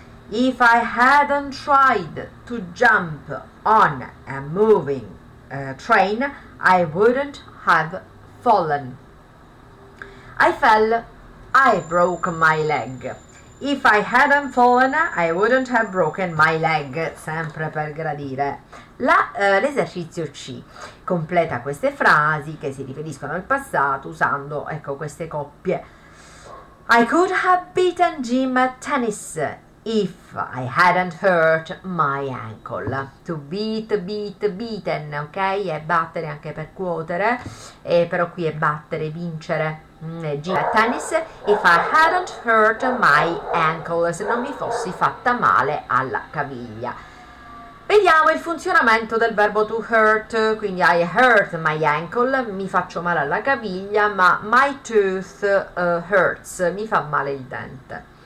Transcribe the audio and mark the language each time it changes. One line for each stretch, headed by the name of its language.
English: If I hadn't tried to jump on a moving train, I wouldn't have fallen. I fell. I broke my leg. If I hadn't fallen, I wouldn't have broken my leg.
Italian: Sempre per gradire. L'esercizio C completa queste frasi che si riferiscono al passato usando, ecco, queste coppie.
English: I could have beaten Jim at tennis if I hadn't hurt my ankle. To beat, beaten, ok?
Italian: È battere anche per cuotere, però qui è battere, vincere.
English: Jim at tennis if I hadn't hurt my ankle,
Italian: se non mi fossi fatta male alla caviglia. Vediamo il funzionamento del verbo to hurt, quindi
English: I hurt my ankle,
Italian: mi faccio male alla caviglia, ma
English: my tooth hurts,
Italian: mi fa male il dente.